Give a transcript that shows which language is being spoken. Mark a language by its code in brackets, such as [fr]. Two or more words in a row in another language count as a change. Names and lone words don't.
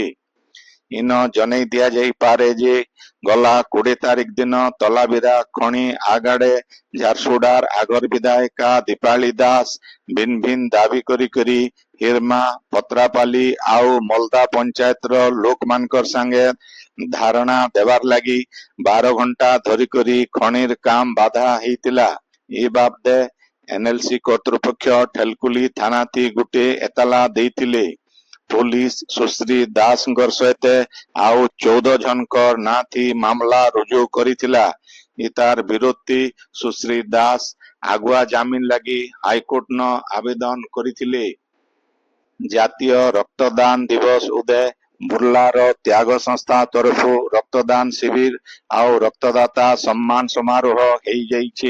[or] ଇନ ଜନେଇ ଦିଆଯାଇପାରେ ଯେ ଗଲା 20 ତାରିଖ ଦିନ ତଲାବିରା ଖଣି ଆଗାଡେ ଝାରସୁଗୁଡାର ଆଗର ବିଧାୟିକା ଦୀପାଳି ଦାସ ଭିନ୍ନ ଭିନ୍ନ ଦାବି କରି ହିରମା ପତ୍ରାପାଲି ଆଉ ମଲଦା ପଞ୍ଚାୟତର ଲୋକମାନଙ୍କର ସାଙ୍ଗେ ଧାରଣା ଦେବାର ଲାଗି 12 ଘଣ୍ଟା ଧରିକରି ଖଣିର କାମ ବାଧା ହେଇଥିଲା। ଏ ବାବଦେ ଏନଏଲସି କର୍ତ୍ତୃପକ୍ଷ ଠେଲକୁଲି ଥାନା ଥି ଗୁଟେ ଏତଲା ଦେଇଥିଲେ। ପୁଲିସ ସୁଶ୍ରୀ ଦାସଙ୍କର ସହିତ ଆଉ 14 ଜଣଙ୍କର ନାଁ ଥି ମାମଲା ରୁଜୁ କରିଥିଲା। ଇତାର ବିରୋଧୀ ସୁଶ୍ରୀ ଦାସ ଆଗୁଆ ଜାମିନ ଲାଗି ହାଇକୋର୍ଟ ନ ଆବେଦନ କରିଥିଲେ। ଜାତୀୟ ରକ୍ତଦାନ ଦିବସ ଉଦୟ ବୁର୍ଲାର ତ୍ୟାଗ ସଂସ୍ଥା ତରଫରୁ ରକ୍ତଦାନ ଶିବିର ଆଉ ରକ୍ତଦାତା ସମ୍ମାନ ସମାରୋହ ହେଇଯାଇଛି।